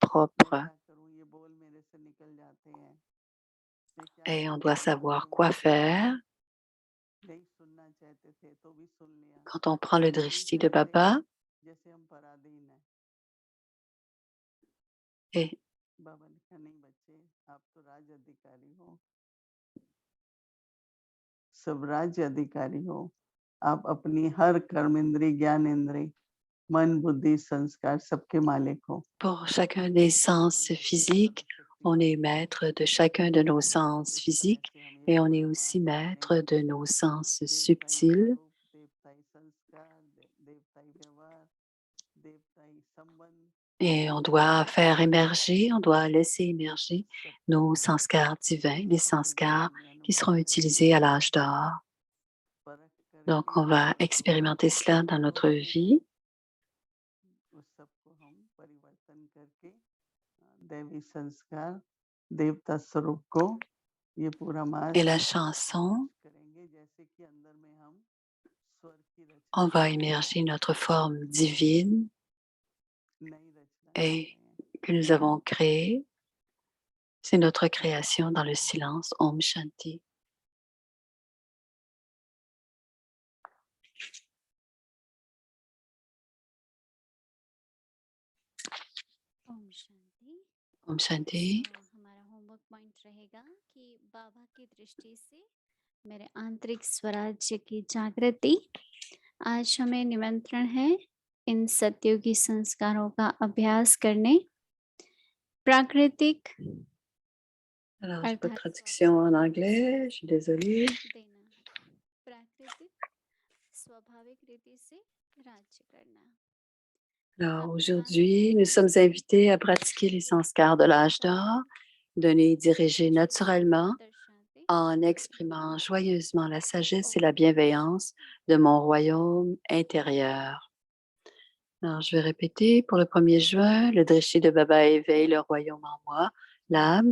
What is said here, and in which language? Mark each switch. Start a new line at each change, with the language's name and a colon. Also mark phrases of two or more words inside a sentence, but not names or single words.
Hindi: मैं
French: propre.
Hindi: क्या करूं, ये बोल मेरे से निकल जाते हैं, मैं क्या
French: Et on
Hindi: करूं,
French: doit
Hindi: क्या
French: savoir
Hindi: करूं,
French: quoi faire.
Hindi: नहीं सुनना चाहते थे तो भी सुन लिया,
French: Quand on prend le
Hindi: नहीं
French: drishti de
Hindi: चाहते
French: Baba,
Hindi: जैसे हम पराधीन हैं।
French: et
Hindi: बाबा ने कहा नहीं बच्चे, आप तो राज अधिकारी हो, सब राज्य अधिकारी हो, आप अपनी हर कर्म इंद्री ज्ञान इंद्री मन बुद्धि संस्कार सबके मालिक हो।
French: pour chacun des sens physiques, on est maître de chacun de nos sens physiques et on est aussi maître de nos sens subtils.
Hindi: देवताई संस्कार, देवताई व्यवहार, देवताई संबंध,
French: Et on doit faire émerger, on doit laisser émerger nos sanskars divins, les sanskars qui seront utilisés à l'âge d'or. Donc, on va expérimenter cela dans notre vie.
Hindi: उस सबको हम परिवर्तन करके दैवी संस्कार देवता स्वरूप को ये पूरा मास
French: Et la chanson,
Hindi: करेंगे जैसे कि अंदर में हम स्वर की
French: on
Hindi: रचना
French: va émerger notre forme divine
Hindi: नई रचना कर
French: et
Hindi: रहे हैं।
French: que nous avons créée. C'est notre création dans le silence.
Hindi: Om Shanti. ओम शांति। Om Shanti. हमारा होमवर्क पॉइंट रहेगा कि बाबा की दृष्टि से मेरे आंतरिक स्वराज्य की जागृति। आज हमें निमंत्रण है इन सत्योगी संस्कारों का अभ्यास करने। प्राकृतिक
French: Alors, j'ai pas de traduction en anglais, je suis désolée.
Hindi: देना, प्राकृतिक स्वाभाविक रीति से राज्य करना।
French: Alors, aujourd'hui, nous sommes invités à pratiquer les sanskars de l'âge d'or, donner et diriger naturellement en exprimant joyeusement la sagesse et la bienveillance de mon royaume intérieur. Alors, je vais répéter pour le 1er juin, le drishti de Baba éveille le royaume en moi, l'âme.